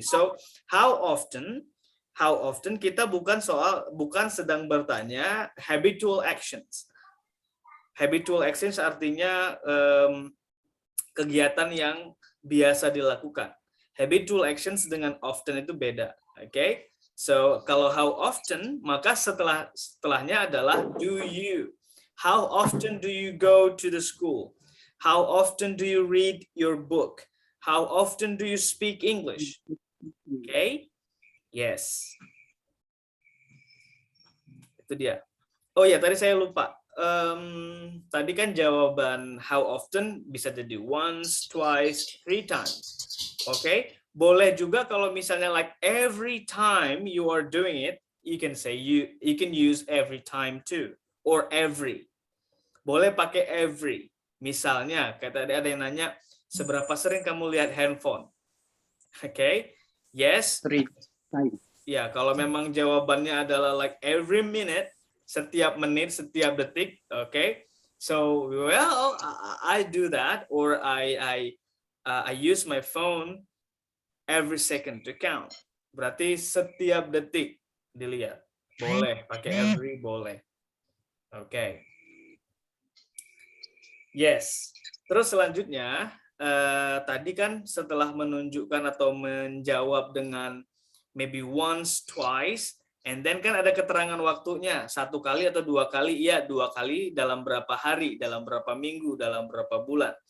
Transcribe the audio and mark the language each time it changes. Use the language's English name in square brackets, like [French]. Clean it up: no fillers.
[Indonesian] So, how often kita bukan sedang bertanya habitual actions. Habitual actions artinya kegiatan yang biasa dilakukan. Habitual actions dengan often itu beda. Oke. So, kalau how often, maka setelahnya adalah do you. [English] How often do you go to the school? How often do you read your book? How often do you speak English? Okay? Yes. [Indonesian] Itu dia. Oh ya, tadi saya lupa. Tadi kan jawaban how often bisa jadi once, twice, 3 times. Okay? Boleh juga kalau misalnya [English] like every time you are doing it, you can say you can use every time too, or every. [Indonesian] Boleh pakai every. Misalnya, kayak tadi ada yang nanya, seberapa sering kamu lihat handphone? [English] Okay? Yes. 3 times. [Indonesian] Ya, kalau memang jawabannya adalah [English] like every minute, [Indonesian] setiap menit, setiap detik, okay? [English] So, well, I do that, or I use my phone every second to count. [Indonesian] Berarti setiap detik dilihat. Boleh, pakai every, boleh. [English] Okay. Yes. [Indonesian] Terus selanjutnya, tadi kan setelah menunjukkan atau menjawab dengan [English] maybe once, twice, and then [Indonesian] kan ada keterangan waktunya, 1 kali atau 2 kali, iya 2 kali dalam berapa hari, dalam berapa minggu, dalam berapa bulan.